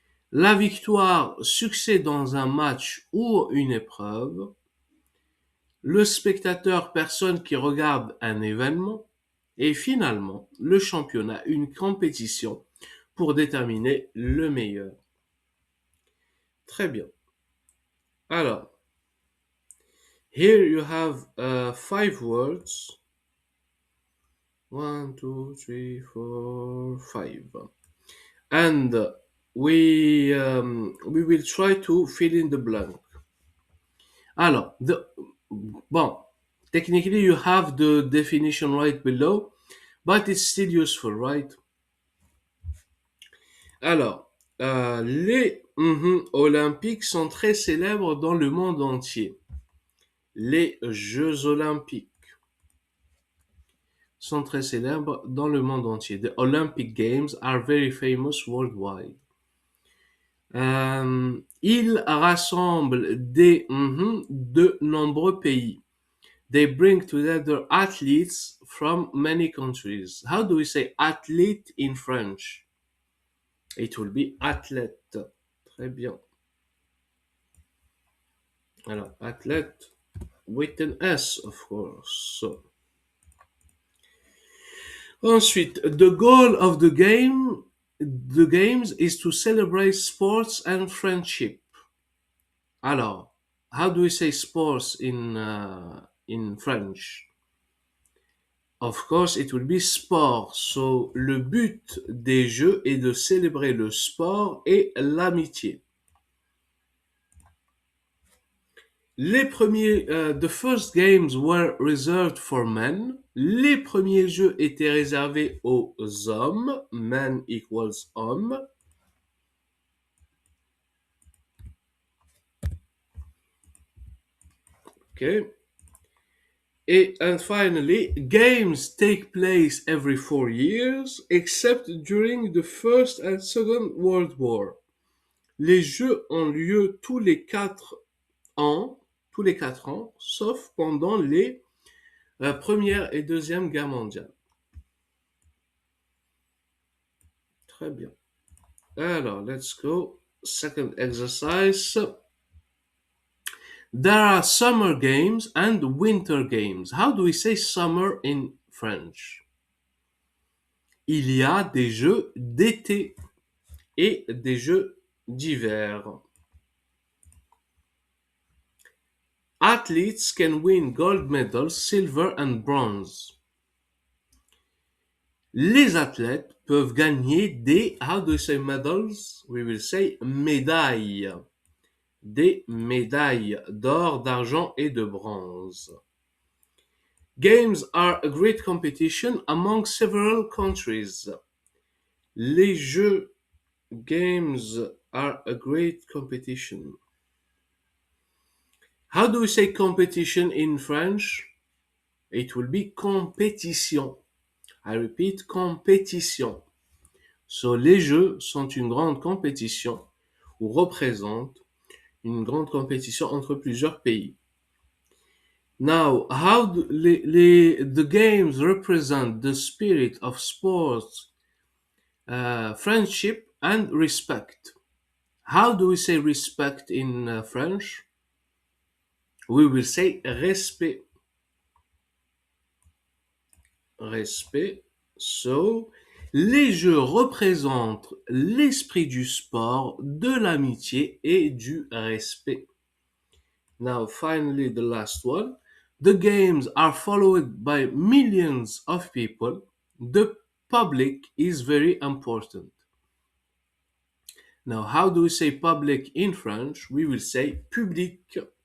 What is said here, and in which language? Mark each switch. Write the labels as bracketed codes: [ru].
[fr] La victoire, succès dans un match ou une épreuve. Le spectateur, personne qui regarde un événement. Et finalement, le championnat, une compétition pour déterminer le meilleur. Très bien. [en] Alors, here you have five words. One, two, three, four, five. And we will try to fill in the blank. Alors, bon, technically you have the definition right below, but it's still useful, right? [fr] Alors, les olympiques sont très célèbres dans le monde entier. Les Jeux olympiques sont très célèbres dans le monde entier. [en] The Olympic Games are very famous worldwide. [fr] Ils rassemblent de nombreux pays. [en] They bring together athletes from many countries. How do we say athlete in French? It will be athlète. [fr] Très bien. Alors, [en] athlète with an S, of course. So. Ensuite, the goal of the games is to celebrate sports and friendship. Alors, how do we say sports in French? Of course, it will be sport. [fr] So, le but des Jeux est de célébrer le sport et l'amitié. [en] The first games were reserved for men. [fr] Les premiers jeux étaient réservés aux hommes. [en] Men equals homme. Okay. And finally, games take place every 4 years, except during the First and Second World War. [fr] Les jeux ont lieu ans, tous les 4 ans, sauf pendant les Première et Deuxième Guerre mondiale. Très bien. Alors, [en] let's go. Second exercise. There are summer games and winter games. How do we say summer in French? [fr] Il y a des jeux d'été et des jeux d'hiver. [en] Athletes can win gold medals, silver and bronze. [fr] Les athlètes peuvent gagner des, [en] how do we say medals? We will say médailles. [fr] Des médailles d'or, d'argent et de bronze. [en] Games are a great competition among several countries. [fr] Les jeux [en] games are a great competition. How do we say competition in French? It will be compétition. I repeat, compétition. [fr] So, les jeux sont une grande compétition ou représentent une grande compétition entre plusieurs pays. [en] Now, how do the games represent the spirit of sports, friendship and respect? How do we say respect in French? We will say respect. Respect. [fr] So, les jeux représentent l'esprit du sport, de l'amitié et du respect. [en] Now, finally, the last one. The games are followed by millions of people. The public is very important. Now, how do we say public in French? We will say public.